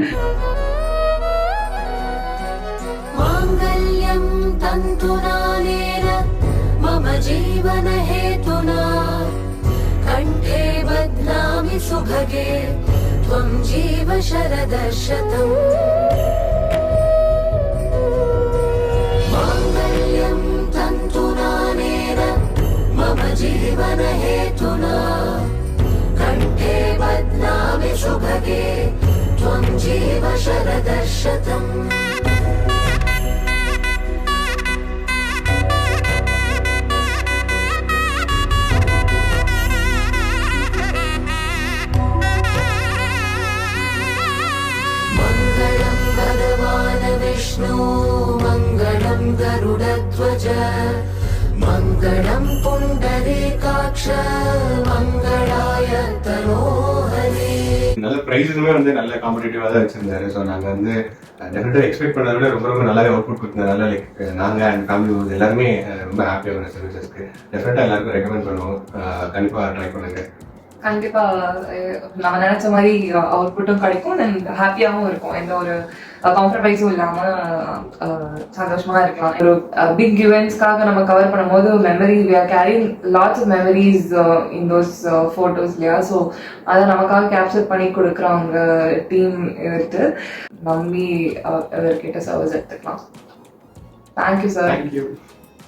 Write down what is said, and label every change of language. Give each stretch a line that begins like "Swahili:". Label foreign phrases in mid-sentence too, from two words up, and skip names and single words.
Sanskrit: मम जीवन हेतुना कण्ठे बध्नामि शुभगे त्वम् जीव शरदशतम्. जीवन हेतुना कंठे बध्नामि शुभगे त्वं जीव शरदशतम्. मङ्गलं भगवान् विष्णु मङ्गलं गरुडध्वज मङ्गलम् पुण्डरीकाक्ष मङ्गलाय तनोहरि.
Tamil: நல்ல ப்ரைஸுமே வந்து நல்ல காம்படிட்டிவாக தான் வச்சிருந்தாரு. ஸோ நாங்கள் வந்து டெஃபினட்டாக எக்ஸ்பெக்ட் பண்ணதை விட ரொம்ப ரொம்ப நல்லாவே அவுட்புட் கொடுத்ததுனால லைக் நாங்கள்
English: and family
Tamil: எல்லாருமே ரொம்ப ஹாப்பியாக வர சர்வீசஸ்க்கு டெஃபினட்டாக எல்லாருக்கும் ரெக்கமெண்ட் பண்ணுவோம். கண்டிப்பாக ட்ரை பண்ணுங்க. கண்டிப்பா நம்ம நினைச்ச மாதிரி அவுட்புட்டும் கிடைக்கும் அண்ட் ஹாப்பியாகவும் இருக்கும். எந்த ஒரு காம்ப்ரமைஸும் இல்லாம சந்தோஷமா இருக்கலாம். ஒரு பிக் ஈவெண்ட்ஸ்க்காக நம்ம கவர் பண்ணும்போது
English: memory we are carrying lots of memories in those photos இல்லையா.
Tamil: ஸோ அதை நமக்காக கேப்சர் பண்ணி கொடுக்குறவங்க டீம் எடுத்து நம்பி அவர்கிட்ட சர்வீஸ் எடுத்துக்கலாம்.
English: thank you sir. தேங்க்யூ.